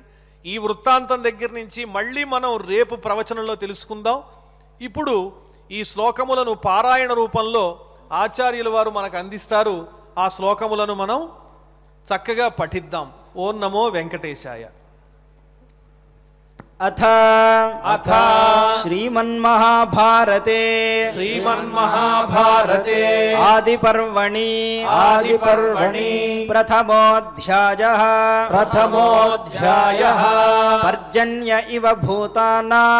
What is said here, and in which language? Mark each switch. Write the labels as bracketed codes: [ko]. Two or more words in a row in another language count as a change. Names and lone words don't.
[te] ఈ వృత్తాంతం దగ్గర నుంచి మళ్ళీ మనం రేపు ప్రవచనంలో తెలుసుకుందాం. ఇప్పుడు ఈ శ్లోకములను పారాయణ రూపంలో ఆచార్యుల వారు మనకు అందిస్తారు. ఆ శ్లోకములను మనం చక్కగా పఠిద్దాం. [sa] ఓం నమో వెంకటేశాయ. अथ अथ श्रीमन्महाभारते श्रीमन्महाभारते आदिपर्वणि आदिपर्वणि प्रथमोऽध्यायः प्रथमोऽध्यायः पर्जन्य इव भूतानां